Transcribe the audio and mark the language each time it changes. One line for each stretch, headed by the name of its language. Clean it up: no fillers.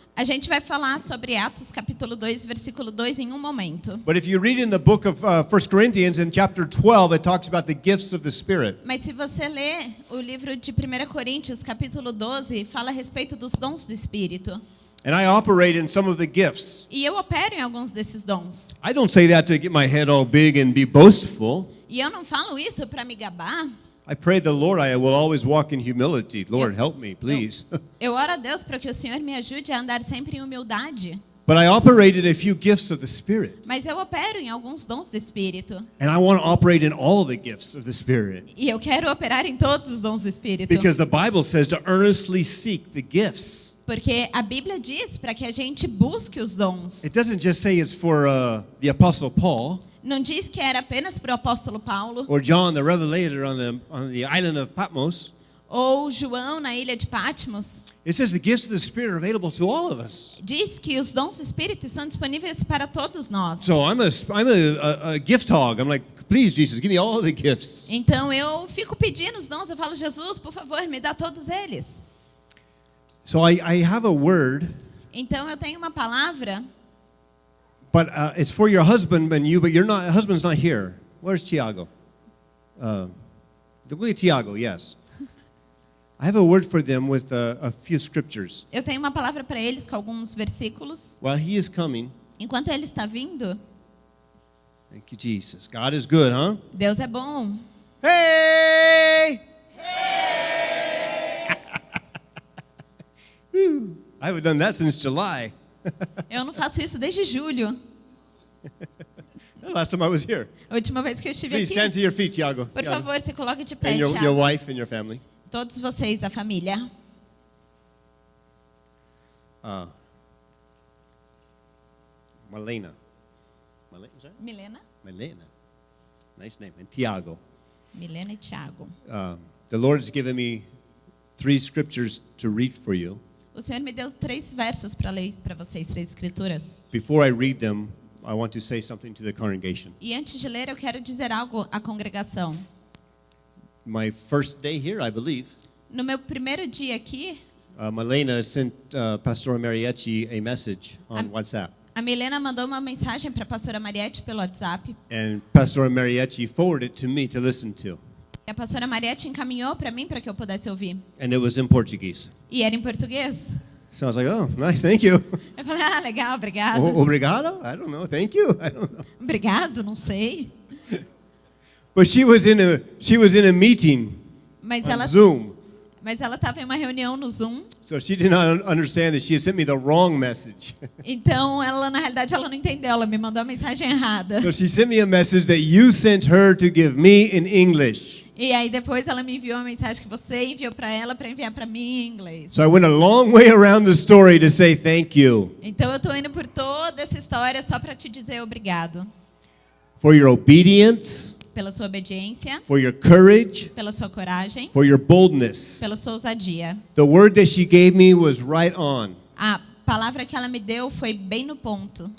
Portuguese: A gente vai falar sobre Atos capítulo 2, versículo 2 em um momento.
English: But if you read in the book of 1 Corinthians in chapter 12, it talks about the gifts of the Spirit.
Portuguese: Mas se você ler o livro de 1 Coríntios, capítulo 12, fala a respeito dos dons do Espírito.
English: And I operate in some of the gifts.
Portuguese: E eu opero em alguns desses dons.
English: I don't say that to get my head all big and be boastful.
Portuguese: E eu não falo isso para me gabar.
English: I pray the Lord I will always walk in humility. Lord, help me, please.
Portuguese: Eu oro a Deus para que o Senhor me ajude a andar sempre em humildade.
English: But I operate in a few gifts of the Spirit.
Portuguese: Mas eu opero em alguns dons do Espírito.
English: And I want to operate in all the gifts of the Spirit.
Portuguese: E eu quero operar em todos os dons do Espírito.
English: Because the Bible says to earnestly seek the gifts.
Portuguese: Porque a Bíblia diz para que a gente busque os dons.
English: It doesn't just say it's for the Apostle Paul
Portuguese: Não diz que era apenas para o apóstolo Paulo
English: or John the Revelator on the island of Patmos.
Portuguese: ou João na ilha de Patmos.
English: It says the gifts of the Spirit are available to all of us.
Portuguese: Diz que os dons do Espírito estão disponíveis para todos nós.
English: So I'm a gift hog. I'm like, please, Jesus, give me all the gifts.
Portuguese: Então eu fico pedindo os dons. Eu falo, Jesus, por favor, me dá todos eles.
English: So I have a word,
Portuguese: Então eu tenho uma palavra,
English: but it's for your husband and you, but husband's not here. Where's Tiago? Tiago, yes. I have a word for them with a few scriptures.
Portuguese: eu tenho uma palavra para eles com alguns versículos.
English: While he is coming,
Portuguese: Enquanto ele está vindo,
English: thank you, Jesus. God is good, huh?
Portuguese: Deus é bom. Hey! Whew.
English: I haven't done that since July.
Portuguese: Eu não faço isso desde julho.
English: The last time I was here.
Portuguese: A última vez que eu estive
English: Please stand
Portuguese: aqui.
English: to your feet, Tiago.
Portuguese: Por favor, se coloque de pé,
English: And your
Portuguese: Thiago.
English: wife and your family.
Portuguese: Todos vocês da família.
English: Malena. Is that? Milena? Malena. Nice name. And Tiago.
Portuguese: Milena e Thiago.
English: The Lord has given me 3 scriptures to read for you.
Portuguese: O Senhor me deu 3 versos para ler para vocês, 3 escrituras.
English: Before I read them, I want to say something to the congregation.
Portuguese: E antes de ler, eu quero dizer algo à congregação.
English: My first day here, I believe,
Portuguese: No meu primeiro dia aqui,
English: Malena sent Pastor Mariachi a message on WhatsApp.
Portuguese: a Milena mandou uma mensagem para a pastora Mariette pelo WhatsApp.
English: And Pastor Mariachi forwarded it to me to listen to.
Portuguese: E a pastora Mariette encaminhou para mim para que eu pudesse ouvir.
English: And it was in Portuguese.
Portuguese: E era em português.
English: So I was like, oh, nice, thank you.
Portuguese: Eu falei, legal, obrigado. Obrigado?
English: I don't know, thank you. I don't know.
Portuguese: Obrigado, não sei.
English: But she was in a meeting
Portuguese: Mas
English: on
Portuguese: ela
English: Zoom.
Portuguese: estava em uma reunião no Zoom.
English: So she did not understand that she had sent me the wrong message.
Portuguese: Então, ela na realidade ela não entendeu, ela me mandou a mensagem errada.
English: So she sent me a message that you sent her to give me in English.
Portuguese: E aí depois ela me enviou a mensagem que você enviou para ela para enviar para mim em inglês.
English: So I went a long way around the story to say thank you
Portuguese: Então eu tô indo por toda essa história só para te dizer obrigado
English: for your obedience,
Portuguese: pela sua obediência,
English: for your courage,
Portuguese: pela sua coragem,
English: for your boldness.
Portuguese: pela sua ousadia.
English: The word that she gave me was right on.
Portuguese: A palavra que ela me deu foi bem no ponto.